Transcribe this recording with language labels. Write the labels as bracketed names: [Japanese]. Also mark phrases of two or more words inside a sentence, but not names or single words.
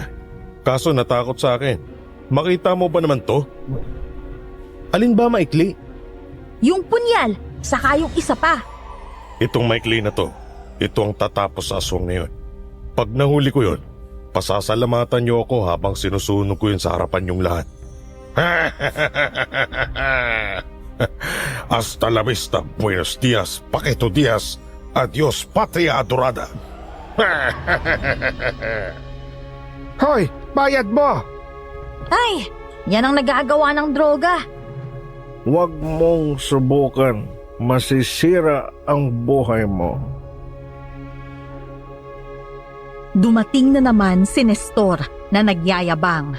[Filipino] Kaso natakot sa akin. Makita mo ba naman to? Alin ba maikli? Yung punyal, saka yung isa pa. Itong maikli na to, ito ang tatapos sa aswang na yun. Pag nahuli ko yun, pasasalamatan niyo ako habang sinusunog ko yun sa harapan yung lahat. [Spanish] Hasta la vista, buenos dias, Paquito Diaz, adios patria adorada. [Filipino] hoy, bayad mo! Ay, yan ang nagagawa ng droga. Huwag mong subukan. Masisira ang buhay mo. Dumating na naman si Nestor na nagyayabang.